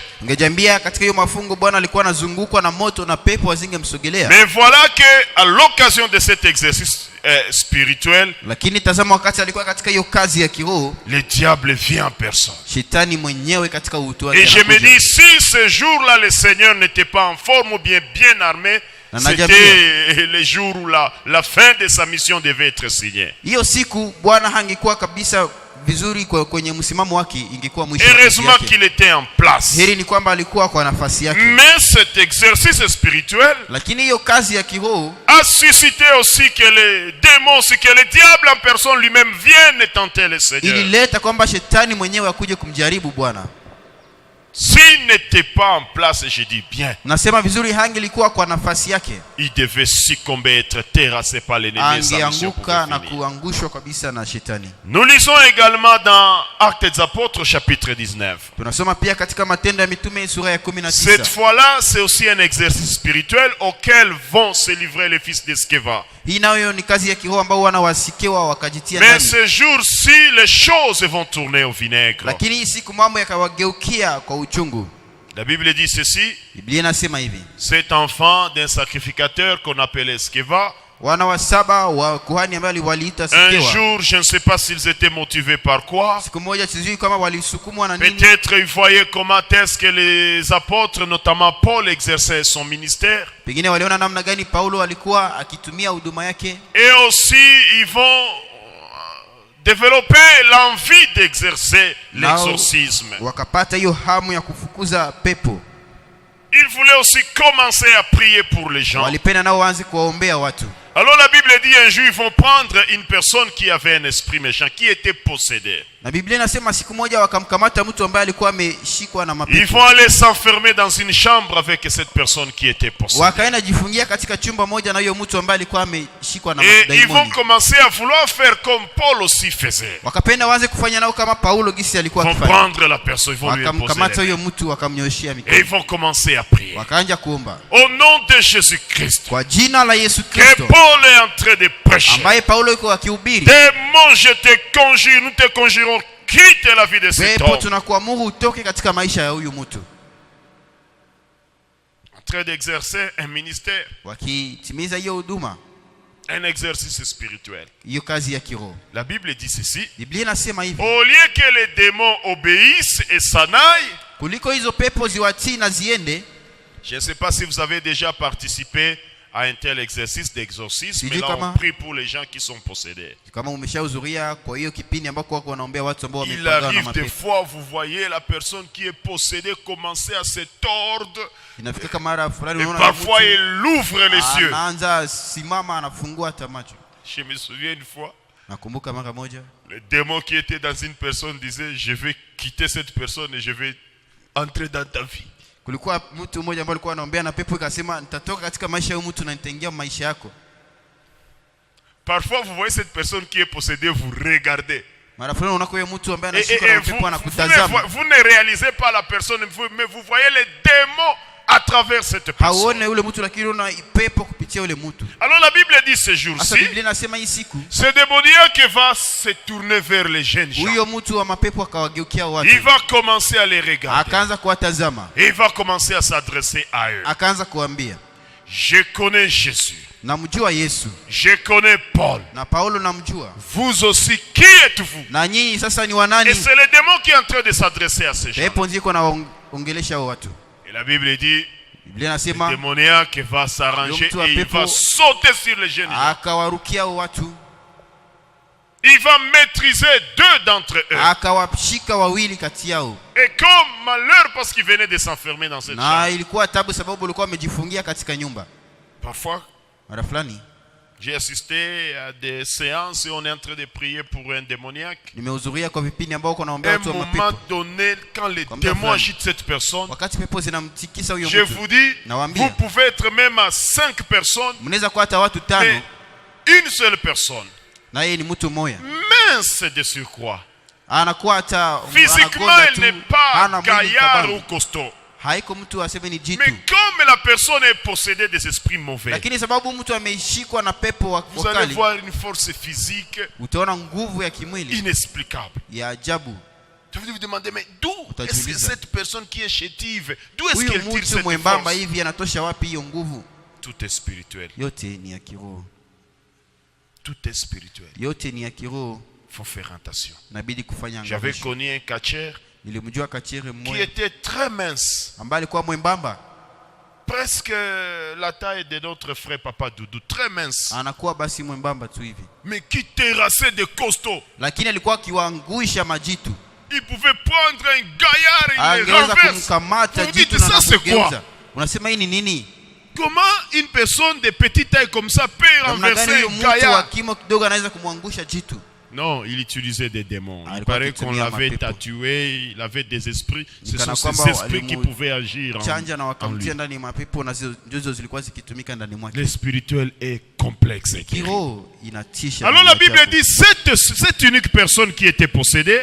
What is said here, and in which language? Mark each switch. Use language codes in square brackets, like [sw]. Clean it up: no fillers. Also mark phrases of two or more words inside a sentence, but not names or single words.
[sw] Ungejambia katika hiyo mafungo Bwana alikuwa anazungukwa na moto na pepo wazingemsogelea. [fr] Mais voilà que à l'occasion de cet exercice spirituel, [sw] Lakini tazama, wakati alikuwa katika hiyo kazi ya kiroho, [fr] le diable vient en personne. [sw] shetani mwenyewe katika utu wake [fr] Et je me [sw] anakuja. [fr] dis, si ce jour-là le Seigneur n'était pas en forme ou bien armé, c'était le jour où la fin de sa mission devait être signée. [sw] Hiyo siku Bwana hangekuwa kabisa vizuri kwenye msimamo wake, ingekuwa mwisho wa kazi [fr] Heureusement [sw] yake. [fr] qu'il était en place. [sw] Heri ni kwamba alikuwa kwa nafasi yake. [fr] Mais cet exercice spirituel [sw] Lakini hiyo kazi ya kiroho [fr] a suscité aussi que les démons, aussi que le diable en personne lui-même vienne tenter le Seigneur. [sw] ilileta kwamba shetani mwenyewe akuje kumjaribu Bwana. [fr] S'il n'était pas en place, je dis bien, [sw] Nasema vizuri, hangelikuwa kwa nafasi yake, [fr] il devait succomber, être terrassé par l'ennemi. Sa mission pouvait [sw] angeanguka na [fr] finir. [sw] kuangushwa kabisa na shetani. [fr] Nous lisons également dans Actes des Apôtres chapitre 19. [sw] Tunasoma pia katika Matendo ya Mitume sura ya [fr] Cette [sw] 19. [fr] fois-là, c'est aussi un exercice spirituel auquel vont se livrer les fils d'Eskeva. [sw] Hii nayo ni kazi ya kiroho ambao wana wasikewa wakajitia [fr] Mais [sw] ndani. [fr] ce jour-ci, les choses vont tourner au vinaigre. [sw] Lakini hii siku mambo yakawageukia kwa uchungu. [fr] La Bible dit ceci: [sw] Biblia inasema hivi, [fr] cet enfant d'un sacrificateur qu'on appelait Eskeva, [sw] wana wa saba wa kuhani ambao waliita [fr] un [sw] sikewa, [fr] jour, je ne sais pas s'ils étaient motivés par quoi. [sw] siku moja sijui kama walisukumwa na nini. [fr] Peut-être ils voyaient comment est-ce que les apôtres, notamment Paul, exerçaient son ministère. [sw] Pengine waliona namna gani Paulo alikuwa akitumia huduma yake. [fr] Et aussi, ils vont développer l'envie d'exercer l'exorcisme. [sw] Wakapata hiyo hamu ya kufukuza pepo. [fr] Ils voulaient aussi commencer à prier pour les gens. [sw] Walipenda nao waanze kuwaombea watu. [fr] Alors la Bible dit un jour, ils vont prendre une personne qui avait un esprit méchant, qui était possédée. [sw] Na Biblia inasema siku moja wakamkamata mtu ambaye alikuwa ameshikwa na [fr] Ils [sw] mapepo. [fr] vont aller s'enfermer dans une chambre avec cette personne qui était possédée. [sw] Wakaenda jifungia katika chumba moja na hiyo mtu ambaye alikuwa ameshikwa na [fr] Et ils vont [sw] daimoni. [fr] commencer à vouloir faire comme Paul aussi faisait. [sw] Wakapenda waanze kufanya nao kama Paulo gisi alikuwa [fr] Ils vont [sw] akifanya. [fr] prendre la personne, ils vont lui imposer [sw] Wakamkamata [fr] les [sw] huyo [fr] mains. [sw] mtu wakamnyoshia [fr] Et ils [sw] mikono. [fr] vont commencer à prier. [sw] Wakaanza kuomba. [fr] Au nom de Jésus-Christ, [sw] Kwa jina la Yesu [fr] que [sw] Kristo [fr] Paul est en train de prêcher. [sw] ambaye Paulo yuko akihubiri. [fr] Démon, je te conjure, nous te conjurons, quitte la vie de cet [sw] Pepo [fr] homme. [sw] tunakuamuru utoke katika maisha ya huyu mtu. [fr] En train d'exercer un ministère, [sw] Wakitimiza hiyo huduma, [fr] un exercice spirituel. [sw] hiyo kazi ya kiroho. [fr] La Bible dit ceci: [sw] Biblia inasema hivi, [fr] au lieu que les démons obéissent et s'en aillent, [sw] kuliko hizo pepo ziwatii na ziende. [fr] je ne sais pas si vous avez déjà participé à un tel exercice d'exorcisme, mais [sw] Sijui [fr] là on [sw] kama- [fr] prie pour les gens qui sont possédés. [sw] Kama umeshahudhuria kwa hiyo kipindi ambako wako wanaombea watu ambao [fr] Il [sw] wamepagawa na [fr] arrive des [sw] mapepo. [fr] fois, vous voyez la personne qui est possédée commencer à se tordre, [sw] Inafika kama mara fulani [fr] et [sw] unaona [fr] parfois [sw] mtu [fr] il ouvre les yeux. [sw] anaanza simama anafungua hata macho. [fr] Je me souviens une fois, [sw] Nakumbuka mara moja [fr] le démon qui était dans une personne disait, je vais quitter cette personne et je vais entrer dans ta vie. [sw] kulikuwa mtu mmoja ambaye alikuwa anaombea na pepo ikasema nitatoka katika maisha ya mtu na nitaingia maisha yako. [fr] Parfois vous voyez cette personne qui est possédée, vous regardez. [sw] Mara fulani unaona huyo mtu ambaye [fr] Et [sw] anashikwa na pepo anakutazama. [fr] vous ne réalisez pas la personne, mais vous voyez les démons à travers cette personne. [sw] Hauone yule mtu lakini unaona pepo kupitia yule mtu. [fr] Alors la Bible dit ce [sw] Sasa [fr] jour-ci, [sw] Biblia inasema hii siku [fr] ce démoniaque va se tourner vers les jeunes gens. [sw] huyo mtu wa mapepo akawageukia [fr] Il [sw] watu. [fr] va commencer à les regarder. [sw] Akaanza kuwatazama. [fr] Et il va commencer à s'adresser à eux. [sw] Akaanza kuambia, [fr] Je connais Jésus. [sw] namjua Yesu [fr] Je connais Paul. [sw] na Paulo namjua. [fr] Vous aussi, qui êtes-vous? [sw] Na nyinyi sasa ni [fr] Et [sw] wanani? [fr] c'est le démon qui est en train de s'adresser à ces gens. [sw] Pepo ndiko naongelesha hao watu. [fr] Et la Bible dit, [sw] Biblia [fr] le [sw] inasema [fr] démoniaque va s'arranger [sw] Mtu wa [fr] et il [sw] pepo- [fr] va sauter sur les jeunes gens. [sw] akawarukia hao watu, [fr] Il va maîtriser deux d'entre eux. [sw] akawashika wawili kati yao. [fr] Et comme malheur parce qu'il venait de s'enfermer dans cette [sw] Na [fr] chambre. [sw] ilikuwa tabu sababu walikuwa wamejifungia katika nyumba. [fr] Parfois, [sw] Mara fulani [fr] j'ai assisté à des séances et on est en train de prier pour un démoniaque. [sw] nimehudhuria kwa vipindi ambao uko [fr] À [sw] naombea [fr] un [sw] watu wa [fr] moment [sw] mapepo. [fr] donné, quand les Comme démons ça, agitent cette personne, [sw] Wakati pepo zinamtikisa huyo [fr] je [sw] mtu, [fr] vous dis, [sw] Nawaambia. [fr] vous pouvez être même à 5 personnes, [sw] mnaweza kuwa hata watu tano [fr] mais une seule personne, [sw] na yeye ni mtu mmoja. [fr] mince de surcroît. [sw] Anakuwa hata [fr] Physiquement, [sw] anagonda [fr] elle [sw] tu, [fr] n'est pas [sw] hana mwili [fr] gaillard [sw] kabambe. [fr] ou costaud. [sw] Haiko mtu aseme ni jitu. [fr] Mais comme la personne est possédée des esprits mauvais, [sw] Lakini sababu mtu ameishikwa na pepo [fr] vous allez [sw] wakali, [fr] voir une force physique [sw] utaona nguvu ya kimwili [fr] inexplicable. [sw] ya ajabu. [fr] Je vais vous demander, mais d'où est-ce que [sw] Utajiuliza. [fr] cette personne qui est chétive, d'où est-ce [sw] Huyu [fr] qu'elle tire [sw] mtu [fr] cette [sw] mwembamba [fr] force? [sw] hivi anatosha wapi hiyo nguvu? [fr] Tout est spirituel. [sw] Yote ni ya kiroho. [fr] Tout est spirituel. [sw] Yote ni ya kiroho. [fr] Il faut faire attention. [sw] Inabidi kufanya [fr] J'avais [sw] angalisho. [fr] connu un catcheur [sw] Nilimjua kachere [fr] qui [sw] mmoja [fr] était très mince, [sw] ambaye alikuwa mwembamba, [fr] presque la taille de notre frère Papa Doudou, très mince, [sw] anakuwa basi mwembamba tu hivi, [fr] mais qui terrassait de costaud. [sw] lakini alikuwa akiwaangusha majitu. [fr] Il pouvait prendre un gaillard et le [sw] Angeweza [fr] renverse. [sw] kumkamata [fr] Vous dites, [sw] jitu na [fr] ça c'est [sw] kumgeuza. [fr] quoi? [sw] Unasema hii ni nini? [fr] Comment une personne de petite taille comme ça peut [sw] Namna gani [fr] renverser [sw] huyo [fr] un [sw] mtu wa [fr] gaillard? [sw] kimo kidogo anaweza kumwangusha jitu? [fr] Non, il utilisait des démons. Il [sw] alikuwa [fr] paraît qu'on [sw] akitumia [fr] l'avait [sw] mapepo. [fr] tatoué, il avait des esprits. Ce [sw] Kana [fr] sont [sw] kwamba [fr] ces esprits qui [sw] walimu- [fr] pouvaient agir [sw] Chanja na [fr] en lui. [sw] wakamtia ndani ya mapepo na ndizo zilikuwa zikitumika ndani mwake. [fr] Le spirituel est complexe. et terrible. [sw] Kiroho inatisha. [fr] Alors [sw] na [fr] la Bible [sw] ajabu. [fr] dit, cette unique personne qui était possédée